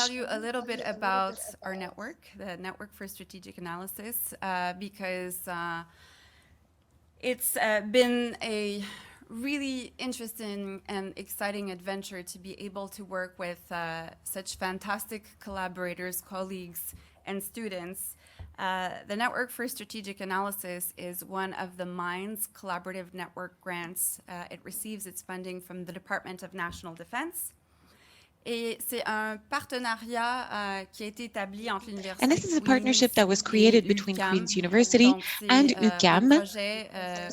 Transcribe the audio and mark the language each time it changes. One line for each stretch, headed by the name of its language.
English: I want to tell you a little bit about our network, the Network for Strategic Analysis, because it's been a really interesting and exciting adventure to be able to work with such fantastic collaborators, colleagues, and students. The Network for Strategic Analysis is one of the MINDS Collaborative Network grants. It receives its funding from the Department of National Defense.
French: Et c'est un partenariat qui a été établi entre l'université.
English: And this is a partnership that was created between Queen's University and UQAM.